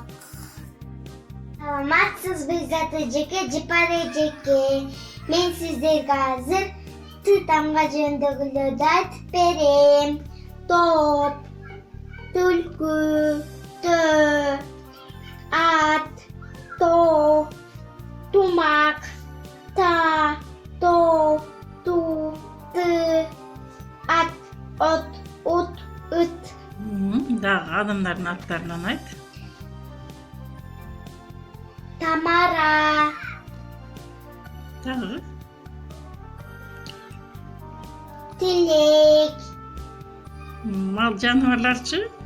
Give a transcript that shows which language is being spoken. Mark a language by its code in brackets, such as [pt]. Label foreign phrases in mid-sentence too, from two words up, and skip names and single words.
[ky] Саламатсызбы заты жеке жипары жеке. Мен сиздерге азыр Т тамга жөнүндөгүлөрдү айтып берем. Топ, түлкү, тө, ат, то, тумак, та, то, ту, ты, ат, от, ут, ыт. Дагы адамдардын аттарынан айт. Тамара, Дагы. тилек, Мал жаныбарларчы?